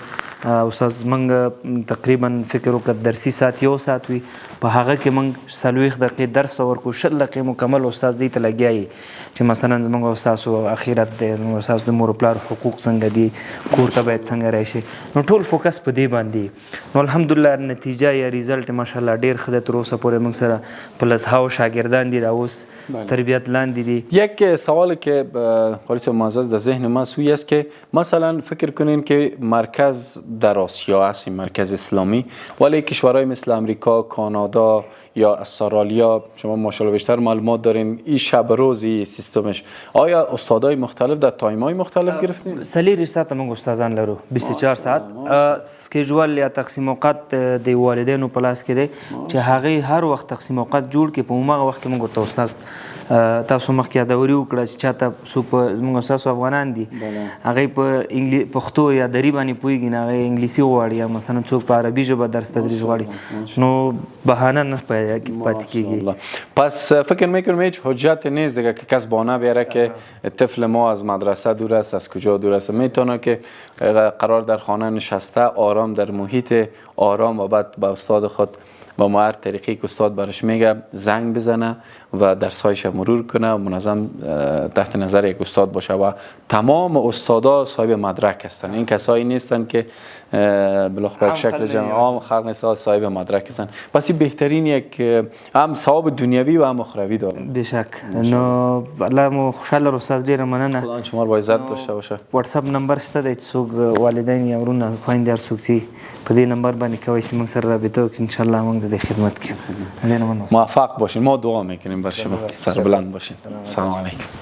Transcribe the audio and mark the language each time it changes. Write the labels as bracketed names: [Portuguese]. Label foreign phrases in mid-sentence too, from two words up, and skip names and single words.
[Pashto] استاد مونږ تقریبا فکر وکړ درسي ساعت 1 ساعت وي، په هغه کې مونږ 40 دقیقې درس ورکو، 20 دقیقې مکمل استاد دې ته لګیایي چې مثلا زموږ استاسو اخرت دی، زموږ استاسو د مور پلار حقوق څنګه دي، کور ته باید څنګه راشي. نو ټول فوکس په دې باندې. نو الحمدلله نتیجه یا ریزلټ ماشاءالله ډیر ښه دی. تر اوسه پورې موږ سره په لسهاو شاګردان دي، دا اوس تربیت لاندې دي. [Persian] یک سوالی که قاری صاحب معزز در ذهن ما سوی است که مثلا فکر کنین که مرکز در آسیا است، مرکز اسلامی، ولی کشورهای مثل امریکا، کانادا یا استرالیا شما ماشاءالله بیشتر معلومات دارین، این شب روزی سیستمش، آیا استادای مختلف در تایم‌های مختلف گرفتین؟ [Pashto] سلیری ساعت موږ استادان لرو 24 ساعت سکیجول یا تقسیم اوقات د والدینو په لاس کې دی چې هغې هر وخت تقسیم اوقات جوړ کړي. په هماغه وخت کې موږ ورته استاد تاسو مخکې یادوري وکړه چې چاته څوک په زموږ ستاسو افغانان دي هغې په پښتو یا دري باندې پوهېږي نه، هغې انګلیسي غواړي یا مثلا څوک په عربي ژبه درس تدریس غواړي، نو بهانه نه پاتې کېږي. [Persian] پس فکر میکنم هیچ حجت نیست دیگه که کس بانه بیاره که طفل ما از مدرسه دور است، از کجا دور است. میتونه که قرار در خانه نشسته آرام در محیط آرام و بعد با استاد خود با ما هر طریقی که استاد برش میگه زنگ بزنه و درسایش مرور کنه و منظم تحت نظر یک استاد باشه و تمام استادا صاحب مدرک هستن. این کسایی نیستن که بالاخره شکل جمع عام خلق نیست، صاحب مدرک هستن. پس این بهترین یک هم ثواب دنیوی و هم اخروی داره. بشک. [Pashto] نو الله مو خوشاله استاد ډیره مننه. [Persian] خدا شما رو با عزت داشته باشه. [Pashto] واتس اپ نمبر شته د څوک والدین یا ورونه خويندې هر څوک چې په دې نمبر باندې کوي چې موږ سره رابطه وکړي، [Arabic] ان شاء الله [Pashto] موږ د خدمت کوو. [Persian] موفق باشین. ما دعا میکنیم بر شما. سربلند باشین. [Arabic] سلام علیکم.